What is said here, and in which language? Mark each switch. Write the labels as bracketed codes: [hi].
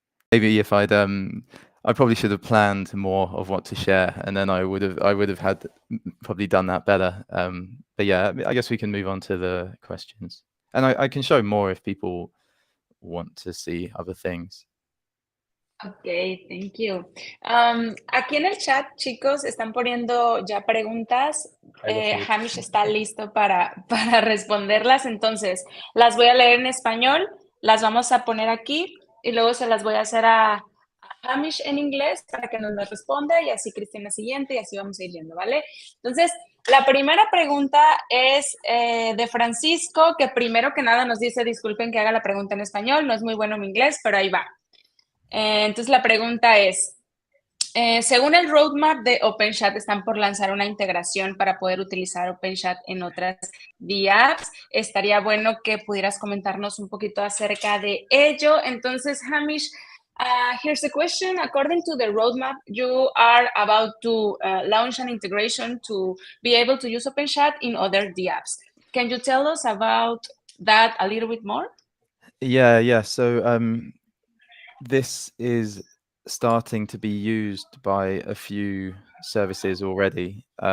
[en] Maybe if I probably should have planned more of what to share, and then I would have had probably done that better. But yeah, I guess we can move on to the questions, and I can show more if people want to see other things. Ok, thank you. [es] Aquí en el chat, chicos, están poniendo ya preguntas. [en] I was mute. [es] Hamish está listo para responderlas, entonces las voy a leer en español, las vamos a poner aquí y luego se las voy a hacer a Hamish en inglés para que nos las responda y así Cristina siguiente y así vamos a ir yendo, ¿vale? Entonces, la primera pregunta es de Francisco, que primero que nada nos dice, disculpen que haga la pregunta en español, no es muy bueno mi inglés, pero ahí va. Entonces la pregunta es, según el roadmap de OpenChat, están por lanzar una integración para poder utilizar OpenChat en otras apps. Estaría bueno que pudieras comentarnos un poquito acerca de ello. [en] Entonces, Hamish, here's the question. According to the roadmap, you are about to launch an integration to be able to use OpenChat in other apps. Can you tell us about that a little bit more? Yeah. So this is starting to be used by a few services already.